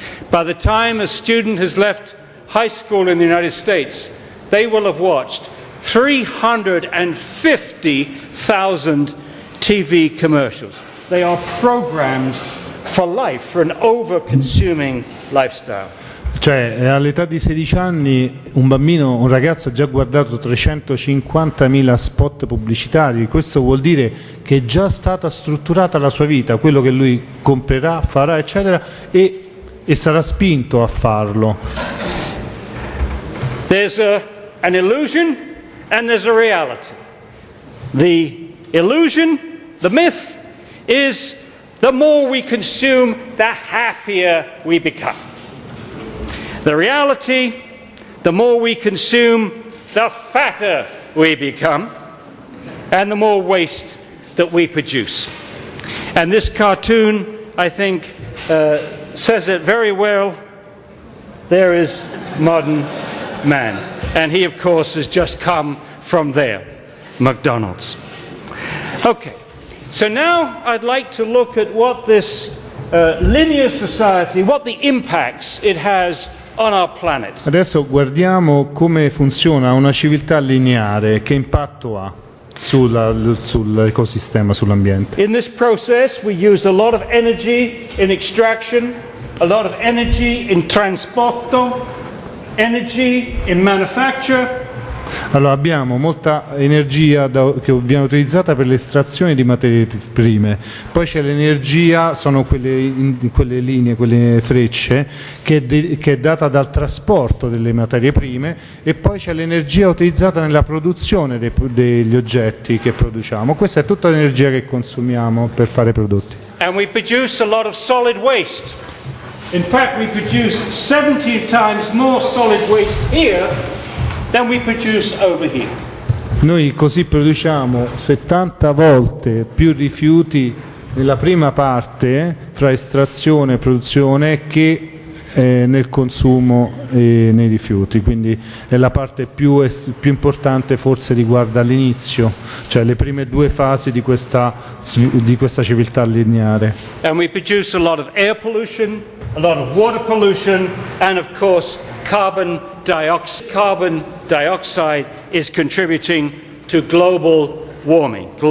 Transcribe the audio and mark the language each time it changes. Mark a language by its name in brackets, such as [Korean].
[English] By the time a student has left high school in the United States, they will have watched 350,000 TV commercials. They are programmed for life, for an over-consuming lifestyle. [Italian] Cioè, all'età di 16 anni un ragazzo ha già guardato 350.000 spot pubblicitari. Questo vuol dire che è già stata strutturata la sua vita, quello che lui comprerà, farà, eccetera, e sarà spinto a farlo. [English] There's an illusion and there's a reality. The illusion, the myth, is the more we consume, the happier we become. The reality, the more we consume, the fatter we become, and the more waste that we produce. And this cartoon, I think, says it very well. There is modern man. And he, of course, has just come from there, McDonald's. Okay, so now I'd like to look at what this linear society, what the impacts it has on our planet. [Italian] Adesso guardiamo come funziona una civiltà lineare, che impatto ha sull'ecosistema, sull'ambiente. [English] In this process we use a lot of energy in extraction, a lot of energy in [Italian] trasporto, [English] energy in manufacture. [Italian] Allora abbiamo molta energia che viene utilizzata per l'estrazione di materie prime, poi c'è l'energia, sono quelle linee, quelle frecce che è data dal trasporto delle materie prime, e poi c'è l'energia utilizzata nella produzione degli oggetti che produciamo. Questa è tutta l'energia che consumiamo per fare prodotti. [English] And we produce a lot of solid waste. In fact, we produce 70 times more solid waste here than we produce over here. [Italian] Noi così produciamo 70 volte più rifiuti nella prima parte fra estrazione e produzione che nel consumo e nei rifiuti, quindi è la parte più importante, forse riguarda l'inizio, cioè le prime due fasi di questa civiltà lineare. [English] And we produce a lot of air pollution, a lot of water pollution, and of course carbon dioxide. Carbon dioxide is contributing to global warming.